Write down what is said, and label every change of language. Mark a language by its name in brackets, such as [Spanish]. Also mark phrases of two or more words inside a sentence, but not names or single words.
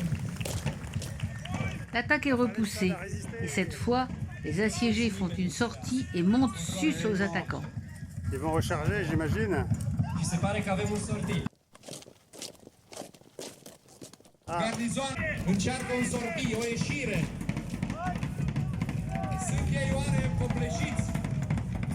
[French] L'attaque est repoussée et cette fois, les assiégés font une sortie et montent sus aux attaquants. Ils vont recharger, j'imagine. [Romanian] Și se pare că avem un sortit. Garnizon încearcă un sortie, o ieșire. Sunt ei oare copleșiți?